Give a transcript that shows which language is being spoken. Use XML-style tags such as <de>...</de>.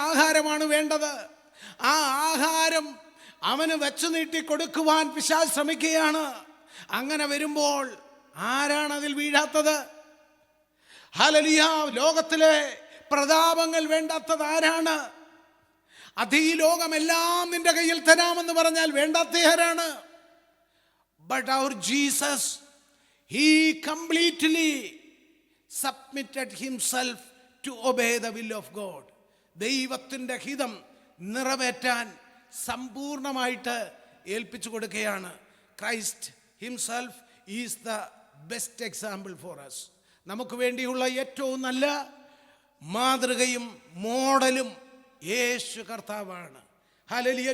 <ml>ആഹാരമാണ് വേണ്ടത്. ആ ആഹാരം അവന് വെച്ചു നീട്ടി കൊടുക്കുവാൻ പിശാച് ശ്രമിക്കുകയാണ്. അങ്ങനെ വരുമ്പോൾ ആരാണ് അതിൽ വീഴാത്തത്? ഹല്ലേലൂയ. ലോകത്തിലെ പ്രതാപങ്ങൾ വേണ്ടാത്തത് ആരാണ്? അധീലോകമെല്ലാം നിന്റെ കയ്യിൽ തരാമെന്ന് പറഞ്ഞാൽ വേണ്ടാത്ത ആരാണ്?</ml> <en>But our Jesus, he completely submitted himself to obey the will of God.</en> <ml>ദൈവത്തിൻ്റെ ഹിതം നിറവേറ്റാൻ സമ്പൂർണമായിട്ട് ഏൽപ്പിച്ചു കൊടുക്കുകയാണ്.</ml> <en>Christ himself is the best example for us.</en> <ml>നമുക്ക് വേണ്ടിയുള്ള ഏറ്റവും നല്ല മാതൃകയും മോഡലും യേശു കർത്താവാണ്. ഹല്ലേലൂയ.</ml>